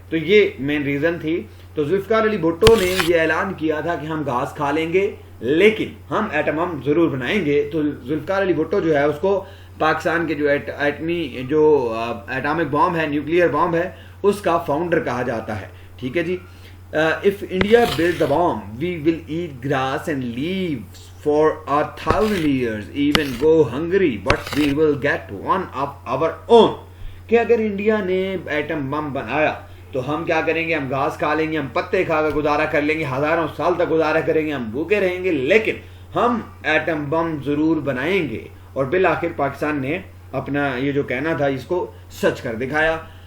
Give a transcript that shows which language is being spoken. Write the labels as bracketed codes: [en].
[ur] تو یہ main reason تھی. تو ذوالفقار علی بھٹو نے یہ اعلان کیا تھا کہ ہم گھاس کھا لیں گے لیکن ہم ایٹم بم ضرور بنائیں گے. تو ذوالفقار علی بھٹو جو ہے اس کو پاکستان کے جو ایٹمی جو ایٹامک بام ہے, نیوکلیئر بام ہے, اس کا فاؤنڈر کہا جاتا ہے, ٹھیک ہے جی. [en] If India builds the bomb, we will eat grass and leaves for 1,000 years, even go hungry, but we will get one of our own. [ur] کہ اگر انڈیا نے ایٹم بم بنایا تو ہم کیا کریں گے؟ ہم گھاس کھا لیں گے, ہم پتے کھا کر گزارا کر لیں گے, ہزاروں سال تک گزارا کریں گے, ہم بھوکے رہیں گے, لیکن ہم ایٹم بم ضرور بنائیں گے. اور بالآخر پاکستان نے اپنا یہ جو کہنا تھا اس کو سچ کر دکھایا.